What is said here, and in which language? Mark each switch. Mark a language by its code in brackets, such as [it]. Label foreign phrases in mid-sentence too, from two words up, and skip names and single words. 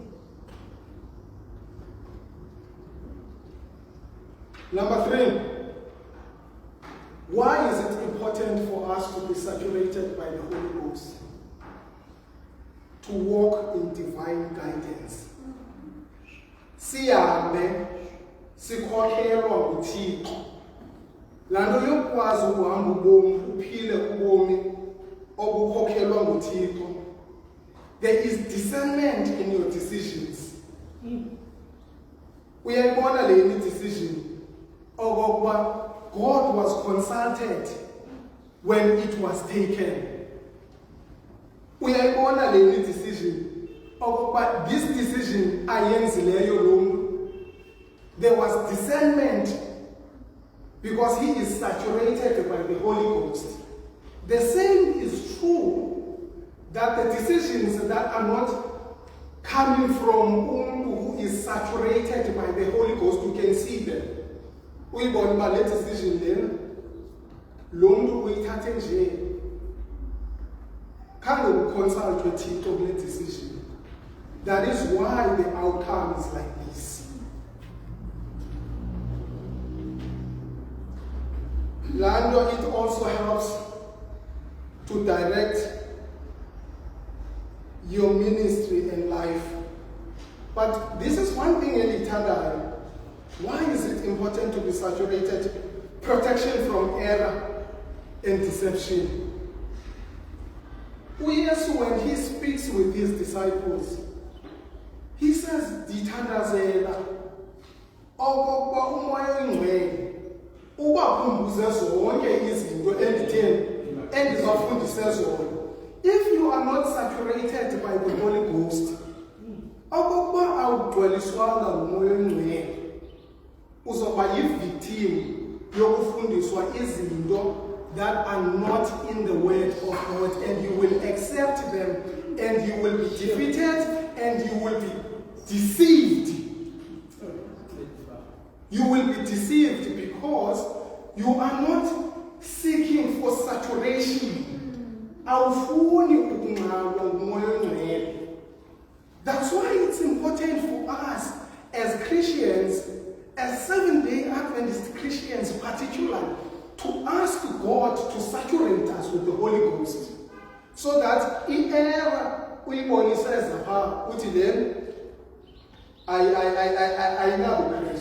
[en] Number 3, why is it important for us to be saturated by the Holy Ghost? To walk in divine guidance. [xh] Sihambe sikhokhelwa nguThixo. Laa nto yokwazi ukuhamba ubomi, uphile ubomi obukhokhelwa nguThixo. [en] There is discernment in your decisions. [xh] Uyayibona le decision okokuba [en] God was consulted when it was taken. [xh] Uyayibona le decision okokuba [en] this decision [xh] ayenzileyo lo mntu. [en] There was discernment because he is saturated by the Holy Ghost. The same is true that the decisions that are not coming from who is saturated by the Holy Ghost, you can see them. [xh] Uyibona uba le decision lena lo mntu uyithathe nje khange uconsultwe Thixo kule decision. [en] That is why the outcome is like this. Lando, it also helps to direct your ministry and life. But this is one thing in eternal. Why is it important to be saturated? Protection from error and deception. Uyesu, when he speaks with his disciples, he says, [xh] "Dithandazela, okokuba umoya oyingcwele ubakhumbuze zonke izinto endizawufundisa zona." [en] If you are not saturated by the Holy Ghost, [xh] okokuba awugcweliswanga ngumoya oyingcwele, uzoba yi-victim yokufundiswa izinto [en] that are not in the word of God, and you will accept them, and you will be defeated, and you will be deceived. You will be deceived because you are not seeking for saturation. [xh] Awufuni ukunqaba ngumoya oyingcwele. [en] That's why it's important for us as Christians, as Seventh-day Adventist Christians particularly, to ask God to saturate us with the Holy Ghost, so that in error uyibone says uthi then I know Christ.